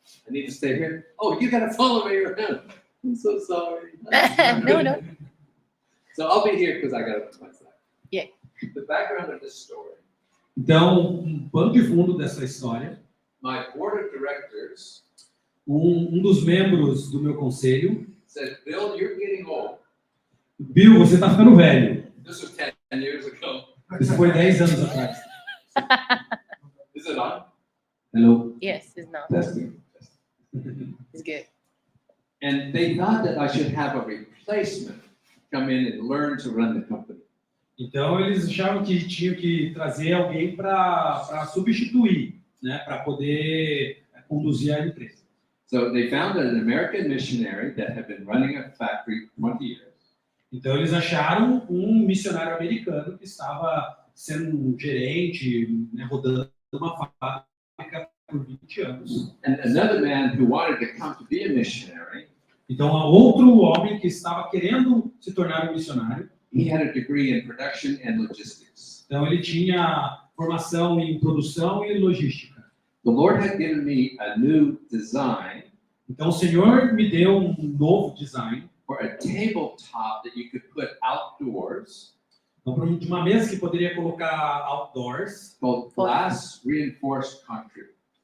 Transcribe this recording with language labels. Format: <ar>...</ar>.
<en>I need to stay here. Oh, you gotta follow me around. I'm so sorry. No. So I'll be here because I gotta put my side. Yeah. The background of this story.</en> <pt>Então, um pano de fundo dessa história,</pt> <en>My board of directors</en> <pt>um dos membros do meu conselho,</pt> <en>said, "Bill, you're getting old."</en> <pt>Bill, você está ficando velho.</pt> <en>This was 10 years ago.</en> <pt>Isso foi 10 anos atrás.</pt> <en>Is it on? Hello. Yes, it's not. Testing. It's good. And they thought that I should have a replacement come in and learn to run the company.</en> <pt>Então eles achavam que tinham que trazer alguém para substituir, né, para poder conduzir a empresa.</pt> <en>So they found an American missionary that had been running a factory for 20 years.</en> <pt>Então eles acharam um missionário americano que estava sendo um gerente, né, rodando uma fábrica por 20 anos.</pt> <en>And another man who wanted to come to be a missionary.</en> <pt>Então outro homem que estava querendo se tornar um missionário.</pt> <en>He had a degree in production and logistics.</en> <pt>Então ele tinha formação em produção e logística.</pt> <en>The Lord had given me a new design.</en> <pt>Então o Senhor me deu um novo design.</pt> <en>For a tabletop that you could put outdoors.</en> <pt>Então, de uma mesa que poderia colocar outdoors.</pt> <en>Called glass reinforced concrete.</en>